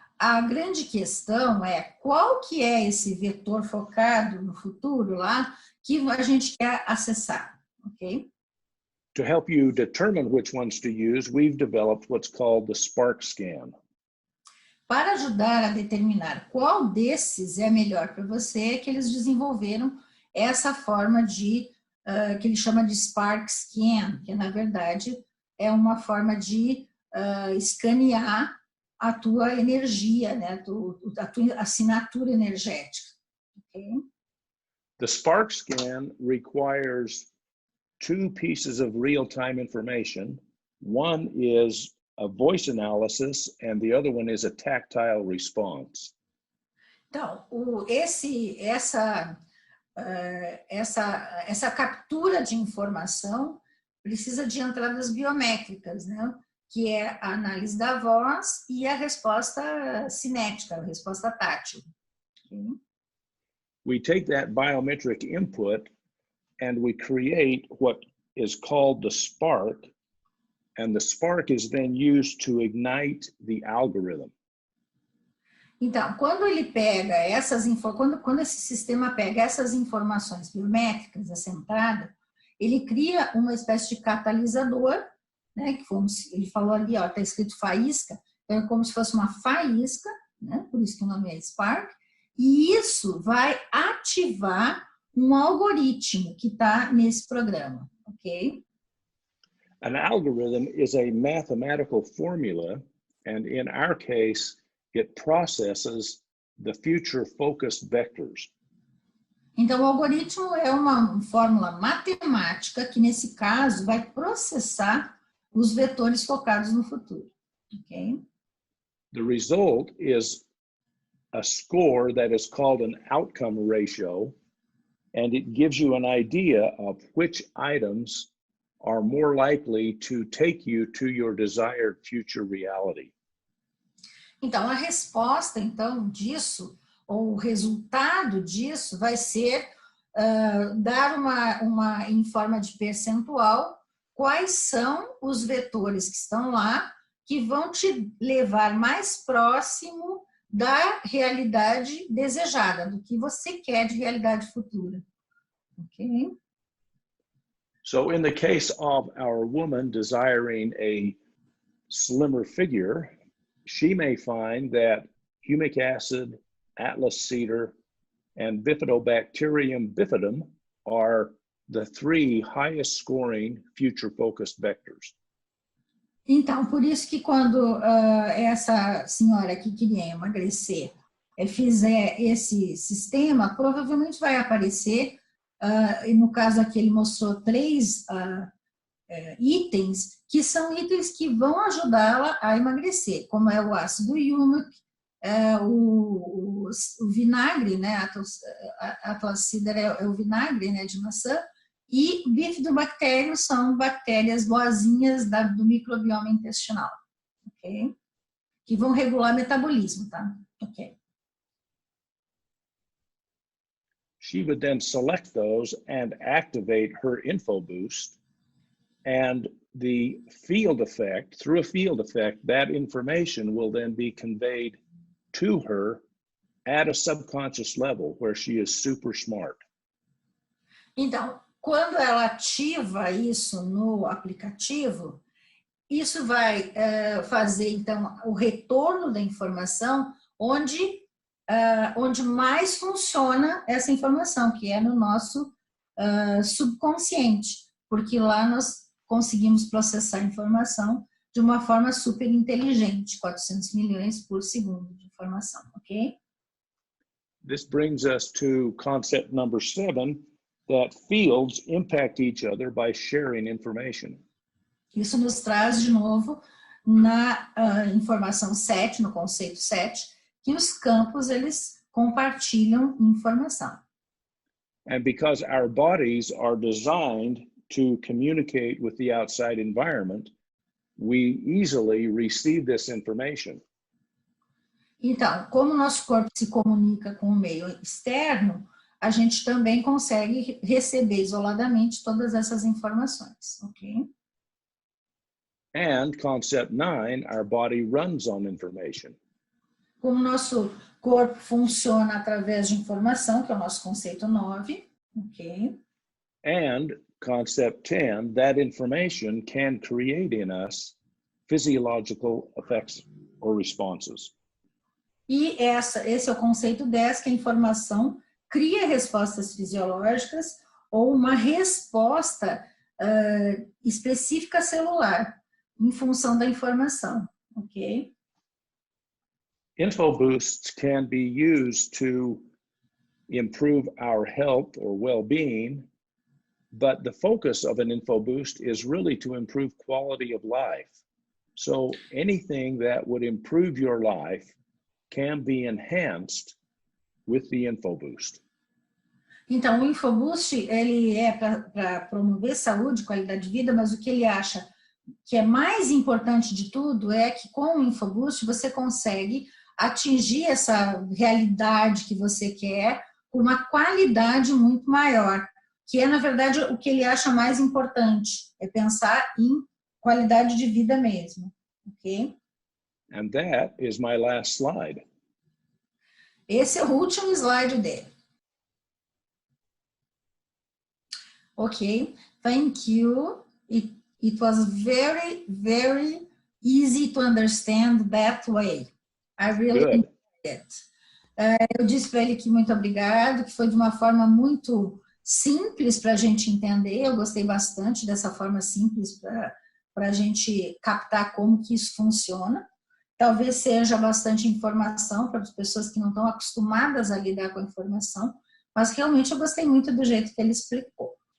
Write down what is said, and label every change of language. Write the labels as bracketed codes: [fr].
[pt] A grande questão é qual que é esse vetor focado no futuro lá que a gente quer acessar, ok? [en] To help you determine which ones to use, we've developed what's called the Spark Scan. [pt] Para ajudar a determinar qual desses é melhor para você, é que eles desenvolveram essa forma de, que ele chama de Spark Scan, que na verdade é uma forma de escanear a tua energia, né, a tua assinatura energética. [en] Okay? The Spark Scan requires two pieces of real-time information. One is a voice analysis, and the other one is a tactile response. [pt] Então, essa captura de informação precisa de entradas biométricas, né? Que é a análise da voz e a resposta cinética, a resposta tátil. [en] Okay? We take that biometric input and we create what is called the spark, and the spark is then used to ignite the algorithm. [pt] Então, quando ele pega quando esse sistema pega essas informações biométricas, essa entrada, ele cria uma espécie de catalisador, né, que ele falou ali, ó, tá escrito faísca, então é como se fosse uma faísca, né, por isso que o nome é Spark, e isso vai ativar um algoritmo que está nesse programa, ok? [en] An algorithm is a mathematical formula, and in our case, it processes the future-focused vectors. [pt] Então, o algoritmo é uma fórmula matemática que, nesse caso, vai processar os vetores focados no futuro. [en] Okay? The result is a score that is called an outcome ratio, and it gives you an idea of which items are more likely to take you to your desired future reality. [pt] Então, a resposta, então, disso, ou o resultado disso, vai ser dar em forma de percentual, quais são os vetores que estão lá, que vão te levar mais próximo da realidade desejada, do que você quer de realidade futura. Ok? [en] So in the case of our woman desiring a slimmer figure, she may find that humic acid, Atlas cedar, and Bifidobacterium bifidum are the three highest scoring future-focused vectors. [pt] Então, por isso que quando essa senhora que queria emagrecer fizer esse sistema, provavelmente vai aparecer, e no caso aqui ele mostrou 3 itens, que são itens que vão ajudá-la a emagrecer, como é o ácido humic, o vinagre, né, Atlas cedar é o vinagre, né, de maçã, e bifidobacterium são bactérias boazinhas do microbioma intestinal, ok? Que vão regular o metabolismo, tá? Ok. [en] She would then select those and activate her info boost, and the field effect, through a field effect, that information will then be conveyed to her at a subconscious level where she is super smart. [pt] Então, quando ela ativa isso no aplicativo, isso vai fazer, então, o retorno da informação onde mais funciona essa informação, que é no nosso subconsciente, porque lá nós conseguimos processar a informação de uma forma super inteligente, 400 milhões por segundo de informação, ok? [en] This brings us to concept number 7, that fields impact each other by sharing information. [pt] Isso nos traz de novo na informação 7, no conceito 7, que os campos eles compartilham informação. [en] And because our bodies are designed to communicate with the outside environment, we easily receive this information. [pt] Então, como o nosso corpo se comunica com o meio externo, a gente também consegue receber isoladamente todas essas informações, ok? [en] And concept 9, our body runs on information. [pt] Como nosso corpo funciona através de informação, que é o nosso conceito 9, ok? [en] And concept 10, that information can create in us physiological effects or responses. [pt] E esse é o conceito 10, que a informação cria respostas fisiológicas ou uma resposta específica celular em função da informação, ok? [en] Info boosts can be used to improve our health or well-being, but the focus of an info boost is really to improve quality of life. So anything that would improve your life can be enhanced with the info boost. [pt] Então, o InfoBoost, ele é para promover saúde, qualidade de vida, mas o que ele acha que é mais importante de tudo é que com o InfoBoost você consegue atingir essa realidade que você quer com uma qualidade muito maior, que é, na verdade, o que ele acha mais importante, é pensar em qualidade de vida mesmo, ok? [en] And that is my last slide. [pt] Esse é o último slide dele. [en] Ok, thank you. It was very, very easy to understand that way. I really enjoyed it. [pt] Eu disse para ele que muito obrigado, que foi de uma forma muito simples para a gente entender. Eu gostei bastante dessa forma simples para a gente captar como que isso funciona. Talvez seja bastante informação para as pessoas que não estão acostumadas a lidar com a informação, mas realmente eu gostei muito do jeito que ele explicou.